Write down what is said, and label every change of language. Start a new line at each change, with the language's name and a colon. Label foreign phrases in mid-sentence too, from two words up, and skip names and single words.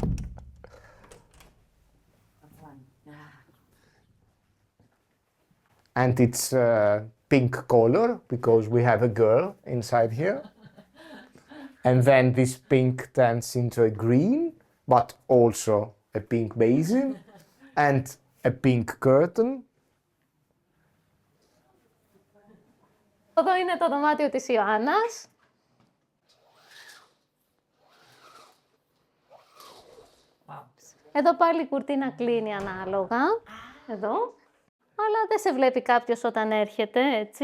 English: And it's pink color because we have a girl inside here. And then this pink turns into a green, but also a pink basin and a pink curtain.
Greek: Εδώ είναι το δωμάτιο της Ιωάννας. Εδώ πάλι η κουρτίνα κλείνει ανάλογα. Εδώ. Αλλά δεν σε βλέπει κάποιος όταν έρχεται, έτσι.